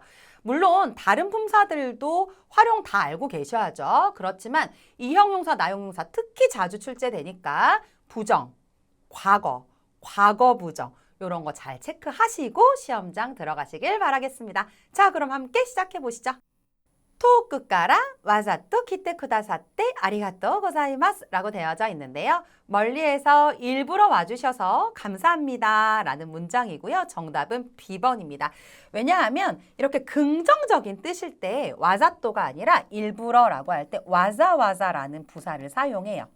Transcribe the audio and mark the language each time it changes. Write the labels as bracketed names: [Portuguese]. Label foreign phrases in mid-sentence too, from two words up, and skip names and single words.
[Korean] 물론 다른 품사들도 활용 다 알고 계셔야죠. 그렇지만 이형용사, 나형용사 특히 자주 출제되니까 부정, 과거, 과거 부정 이런 거 잘 체크하시고 시험장 들어가시길 바라겠습니다. 자, 그럼 함께 시작해 보시죠. [Japanese] 토크 からわざと来てくださってありがとうございます [Korean] 라고 되어져 있는데요. 멀리에서 일부러 와주셔서 감사합니다 라는 문장이고요. 정답은 B번입니다. 왜냐하면 이렇게 긍정적인 뜻일 때 와자또가 아니라 일부러라고 할 때 와자와자라는 부사를 사용해요.